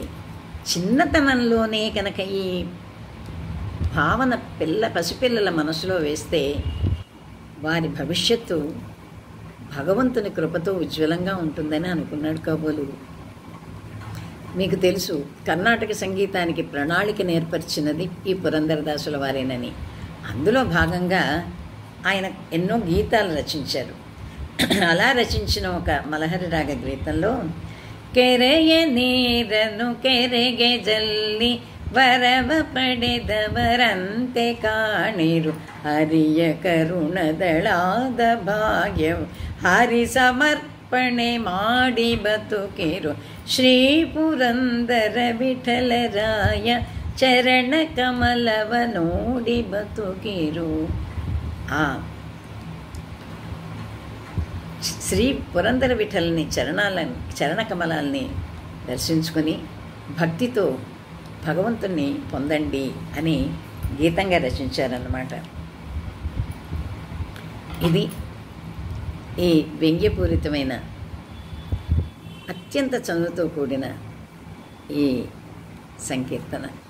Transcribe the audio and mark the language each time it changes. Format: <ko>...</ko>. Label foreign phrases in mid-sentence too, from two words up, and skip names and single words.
<te>చిన్నతనంలోనే కనుక ఈ భావన పసిపిల్లల మనసులో వేస్తే వారి భవిష్యత్తు భగవంతుని కృపతో ఉజ్వలంగా ఉంటుందని అనుకున్నాడు కాబోలు. మీకు తెలుసు, కర్ణాటక సంగీతానికి ప్రణాళిక నేర్పరిచినది ఈ పురంధరదాసుల వారేనని. అందులో భాగంగా ఆయన ఎన్నో గీతాలు రచించారు. అలా రచించిన ఒక మలహరి రాగ గీతంలో</te> <kn>ಕೆರೆಯ ನೀರನ್ನು ಕೆರೆಗೆ ಜಲ್ಲಿ ವರವ ಪಡೆದವರಂತೆ ಕಾಣಿರು ಹರಿಯ ಕರುಣದಳಾದ ಭಾಗ್ಯವು ಹರಿ ಸಮರ್ಪಣೆ ಮಾಡಿ ಬದುಕಿರು ಶ್ರೀ ಪುರಂದರ ವಿಠಲರಾಯ ಚರಣ ಕಮಲವ ನೋಡಿ ಬದುಕಿರು.</kn> <te>శ్రీ పురందర విఠల్ని చరణ కమలాల్ని దర్శించుకొని భక్తితో భగవంతుణ్ణి పొందండి అని గీతంగా రచించారన్నమాట. ఇది ఈ వ్యంగ్యపూరితమైన అత్యంత చదువుతో కూడిన ఈ సంకీర్తన.</te>